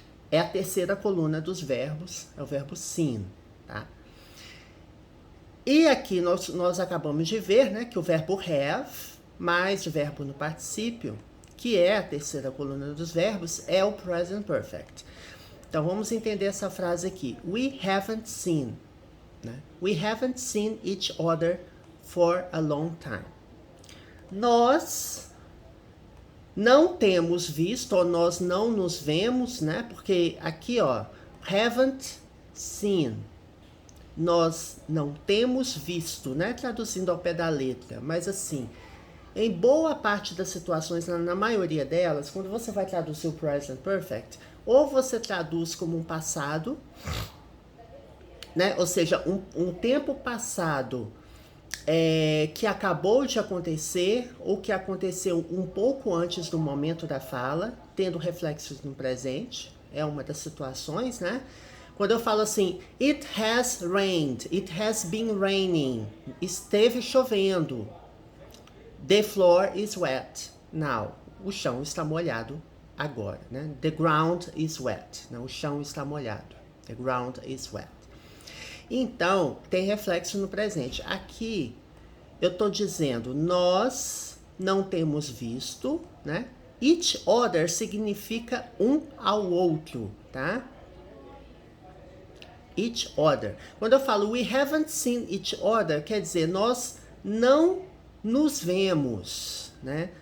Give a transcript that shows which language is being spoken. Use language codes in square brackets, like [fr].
[pt] É a terceira coluna dos verbos, é o verbo seen, tá? E aqui nós acabamos de ver, né, que o verbo have, mais o verbo no particípio, que é a terceira coluna dos verbos, é o present perfect. Então, vamos entender essa frase aqui. [en] We haven't seen. Né? We haven't seen each other for a long time. [pt] Nós não temos visto, ou nós não nos vemos, né? Porque aqui, ó, [en] haven't seen. [pt] Nós não temos visto, né? Traduzindo ao pé da letra, mas assim, em boa parte das situações, na maioria delas, quando você vai traduzir o present perfect, ou você traduz como um passado, né? Ou seja, um tempo passado que acabou de acontecer ou que aconteceu um pouco antes do momento da fala, tendo reflexos no presente, é uma das situações, né? Quando eu falo assim, [en] it has rained, it has been raining, [pt] esteve chovendo, [en] the floor is wet now, [pt] o chão está molhado agora, né? [en] The ground is wet, né? [pt] O chão está molhado, [en] the ground is wet. [pt] Então, tem reflexo no presente. Aqui, eu estou dizendo, nós não temos visto, né? Each other significa um ao outro, tá? Each other. Quando eu falo [en] we haven't seen each other, [pt] quer dizer, nós não nos vemos, né?